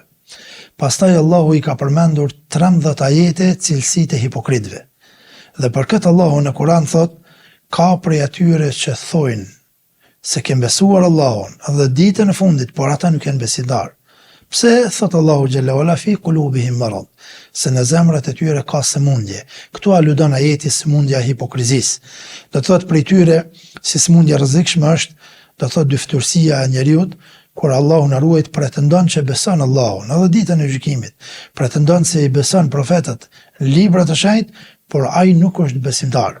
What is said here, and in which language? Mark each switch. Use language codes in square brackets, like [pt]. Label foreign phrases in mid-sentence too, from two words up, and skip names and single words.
[sq] Pastaj Allahu i ka përmendur 13 ajete cilësitë e hipokritëve. Dhe për këtë Allahu në Kur'an thot, ka prej atyre që thojnë se kemë besuar Allahun dhe ditën e fundit, por ata nuk janë besimtarë. Pse? Thot Allahu [ar] جل وعلا في قلوبهم مرض, [sq] se në zemrat e tyre ka sëmundje. Këtu aludon ajeti sëmundja e hipokrizisë. Do të thotë prej tyre si sëmundja rrezikshme është, do të thotë dyftërsia e njeriut, kur Allahu na ruajt pretendon që beson Allahun edhe ditën e gjykimit, pretendon se i beson profetët, librat e shenjtë, por ai nuk është besimtar.